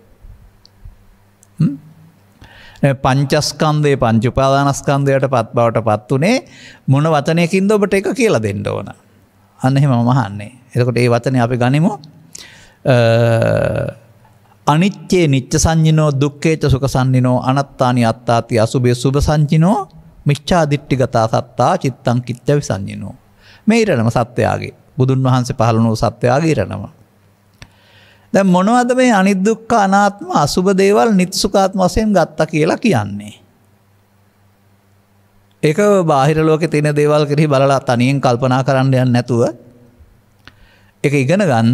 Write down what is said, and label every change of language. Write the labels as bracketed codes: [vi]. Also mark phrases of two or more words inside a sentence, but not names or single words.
[si] පංචස්කන්ධයේ පංච උපාදානස්කන්ධයට පත් බවට පත් උනේ මොන වචනයකින්ද ඔබට එක කියලා දෙන්න ඕන? අන්න එහෙම මම අහන්නේ. එතකොට මේ වචනේ අපි ගනිමු. [pi] අනිච්චේ නිච්ච සංඤිනෝ දුක්ඛේච සුඛ සංඤිනෝ අනත්තානි අත්තාති අසුභේ සුභ සංඤිනෝ මිච්ඡා දිට්ඨිගතා සත්තා චිත්තං කිච්ච විසංඤිනෝ. [si] මේ ඊරණම සත්‍යයගේ බුදුන් වහන්සේ පහළ වුණු සත්‍යයගේ ඊරණම. දැන් මොනවද මේ අනිදුක්ඛ අනාත්ම අසුභ දේවල් නිත්සුඛාත්ම වශයෙන් ගත්තා කියලා කියන්නේ? ඒක බාහිර ලෝකේ තියෙන දේවල් කෙරෙහි බලලා තනියෙන් කල්පනා කරන්න යන්නේ නැතුව ඒක ඉගෙන ගන්න.